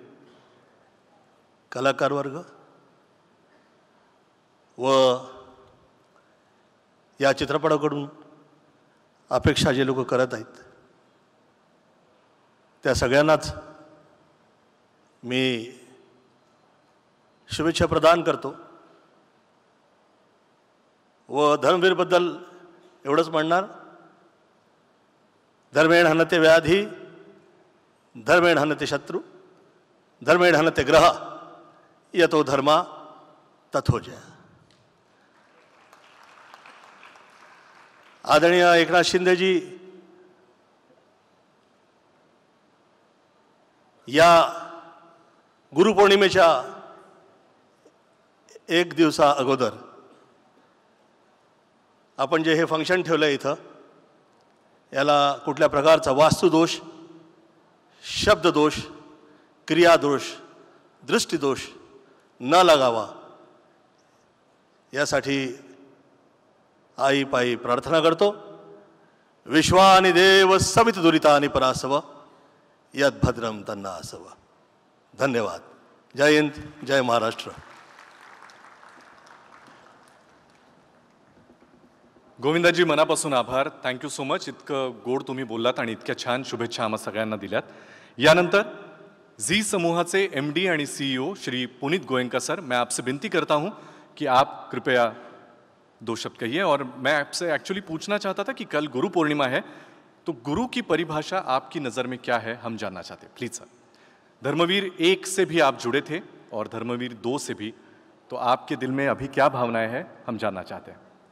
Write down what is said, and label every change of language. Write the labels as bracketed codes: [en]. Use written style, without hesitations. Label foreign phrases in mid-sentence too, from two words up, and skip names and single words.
[mr] कलाकार वर्ग व या चित्रपटाकडून अपेक्षा जे लोक करत आहेत त्या सगळ्यांनाच मी शुभेच्छा प्रदान करतो. व धर्मवीरबद्दल एवढंच म्हणणार, [sa] धर्मेण हनते व्याधी, धर्मेण हनते शत्रु, धर्मेण हनते ग्रह, यतो धर्मा तथो जय. [mr] आदरणीय एकनाथ शिंदेजी या गुरुपौर्णिमेच्या एक दिवसा अगोदर आपण जे हे फंक्शन ठेवलं आहे इथं, याला कुठल्या प्रकारचा वास्तुदोष, शब्ददोष, क्रियादोष, दृष्टिदोष न लागावा यासाठी आई पायी प्रार्थना करतो. [sa] विश्वानि देव सवित दुरितानि परासव, यद्भद्रम तन्ना असव. [mr] धन्यवाद. जय हिंद, जय महाराष्ट्र. गोविंदाजी, मनापासून आभार. [en] Thank you so much. [mr] इतकं गोड तुम्ही बोललात आणि इतक्या छान शुभेच्छा आम्हा सगळ्यांना दिल्यात. यानंतर झी समूहाचे MD आणि CEO श्री पुनीत गोयनका सर, [hi] मैं आपसे विनती करता हूं कि आप कृपया 2 शब्द कहिए. और मैं आपसे एक्चुअली पूछना चाहता था कि कल गुरु पूर्णिमा है, तो गुरु की परिभाषा आपकी नज़र में क्या है, हम जानना चाहते हैं. [en] Please sir. [hi] धर्मवीर 1 से भी आप जुड़े थे और धर्मवीर 2 से भी, तो आपके दिल में अभी क्या भावनाएं हैं, हम जानना चाहते हैं.